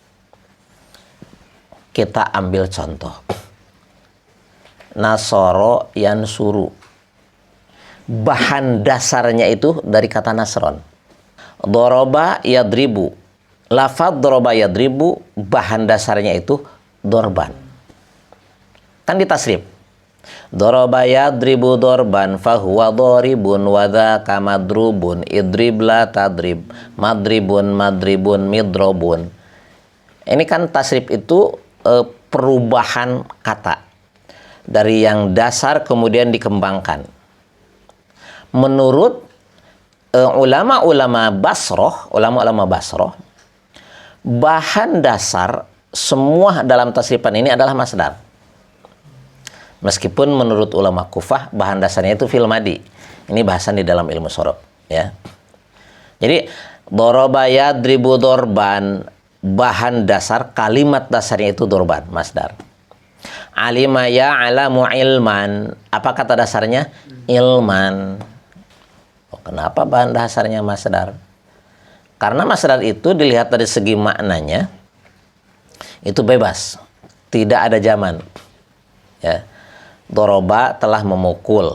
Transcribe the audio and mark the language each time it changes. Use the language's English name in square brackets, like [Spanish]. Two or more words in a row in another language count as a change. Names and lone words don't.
[Indonesian] Kita ambil contoh. [Arabic] نصر ينصر. [Indonesian] Bahan dasarnya itu dari kata nasron. [Arabic] ضرب يضرب. [Indonesian] Lafaz [Arabic] ضرب يضرب, [Indonesian] bahan dasarnya itu dorban. Kan ditasrif. [Arabic] ضرب يضرب ضربا فهو ضارب وذاك مضروب اضرب لا تضرب مضرب مضرب مضرب. [Indonesian] Ini kan tasrif itu perubahan kata dari yang dasar kemudian dikembangkan. Menurut ulama-ulama Basroh, bahan dasar semua dalam tasrifan ini adalah masdar. Meskipun menurut ulama Kufah bahan dasarnya itu [Arabic] فعل ماض. [Indonesian] Ini bahasan di dalam ilmu shorof, ya. Jadi [Arabic] ضرب يضرب ضربا, [Indonesian] bahan dasar kalimat dasarnya itu dorban, masdar. [Arabic] علم يعلم علما, [Indonesian] apa kata dasarnya? Ilman. Oh, kenapa bahan dasarnya masdar? Karena masdar itu dilihat dari segi maknanya itu bebas, tidak ada zaman. Ya. Doroba telah memukul.